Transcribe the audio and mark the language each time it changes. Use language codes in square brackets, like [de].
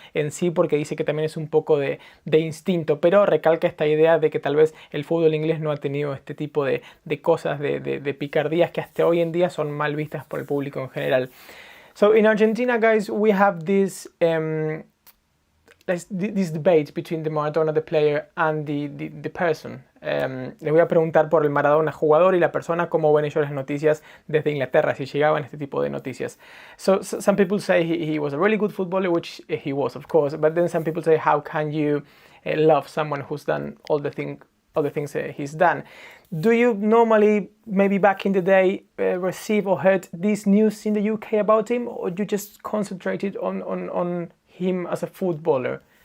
[es] en sí, porque dice que también es un poco de instinto, pero recalca esta idea de que tal vez el fútbol inglés no ha tenido este tipo de cosas, de picardías que hasta hoy en día son mal vistas por el público en general. [en] So in Argentina, guys, we have this debate between the Maradona, the player, and the person. [es] Les voy a preguntar por el Maradona jugador y la persona, cómo ven ellos las noticias desde Inglaterra, si llegaban este tipo de noticias. [en] So some people say he was a really good footballer, which he was, of course, but then some people say, how can you love someone who's done all the things he's done? Do you normally, maybe back in the day, receive or heard this news in the UK about him, or you just concentrated on him as a footballer?